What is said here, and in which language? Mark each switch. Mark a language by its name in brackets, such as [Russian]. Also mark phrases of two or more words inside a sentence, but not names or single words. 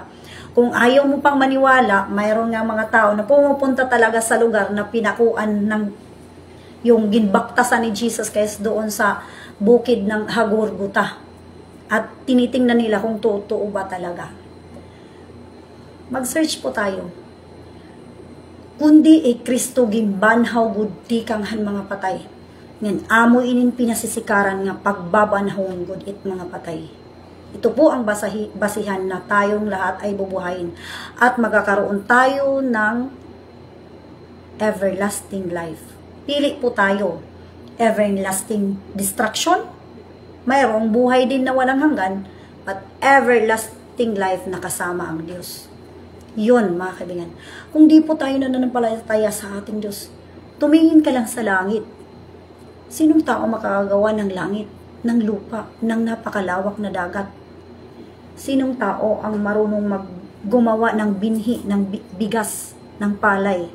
[Filipino] Kung ayaw mo pang maniwala, mayroon nga mga tao na pumupunta talaga sa lugar na pinakuan ng yung ginbaktasan ni Jesus Christ doon sa bukid ng Hagurguta. At tinitingnan nila kung totoo ba talaga. Mag-search po tayo. [Waray] Kundi Kristo gimbanhaw gudi kang han mga patay. Ngan amo inin pinasisikaran nga pagbabanhawon gud it mga patay. [Filipino] Ito po ang basihan na tayong lahat ay bubuhayin at magkakaroon tayo ng [English] everlasting life. [Filipino] Pili po tayo. [English] Everlasting destruction. [Filipino] Mayroong buhay din na walang hanggan, [English] but everlasting life [Filipino] na kasama ang Diyos. Yun, mga kaibigan. Kung di po tayo nananampalataya sa ating Diyos, tumingin ka lang sa langit. Sinong tao makakagawa ng langit, ng lupa, ng napakalawak na dagat? Sinong tao ang marunong gumawa ng binhi, ng bigas, ng palay?